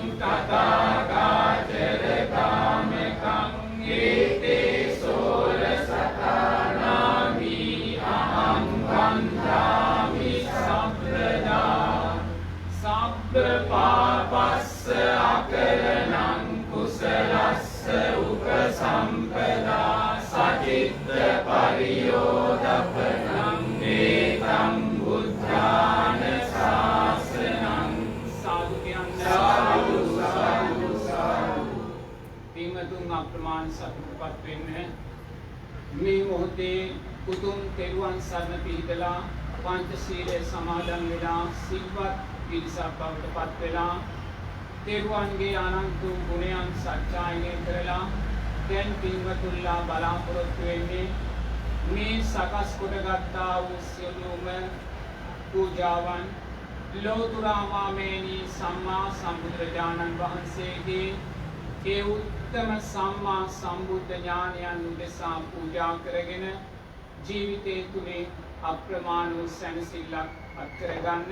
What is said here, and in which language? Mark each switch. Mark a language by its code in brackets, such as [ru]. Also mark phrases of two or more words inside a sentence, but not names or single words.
[pi] තථාගාචර කාමකං ඒතේ සෝල සතානාමි අහං වන්දාමි සම්ප්‍රදා සබ්බ පාපස්ස අකරණං කුසලස්ස උපසම්පදා සචිත්ත පරියෝදපනං ඒතං බුද්ධාන ශාසනං [si] සාදු කියන්නේ සාදු සාදු සාදු පින්වතුන් අප්‍රමාණ සතුටුපත් වෙන්න මේ මොහොතේ උතුම් තෙරුවන් සරණ පිහිටලා පංචශීලයේ සමාදන් වෙලා සිල්වත් පිරිසක් බවට පත් වෙලා තෙරුවන්ගේ අනන්ත ගුණයන් සත්‍යයන්ය කරලා දැන් පින්වතුන්ලා බලාපොරොත්තු වෙන්නේ මේ සකස් කොටගත්තා වූ සියලුම පූජාවන් ලෝතුරා මාමේනී සම්මා සම්බුදුරජාණන් වහන්සේගේ ඒ උත්තම සම්මා සම්බුද්ධ ඥානයන් උදෙසා පූජා කරගෙන ජීවිතයේ තුනේ අප්‍රමාණ වූ සැනසෙල්ලක් අත්කරගන්න.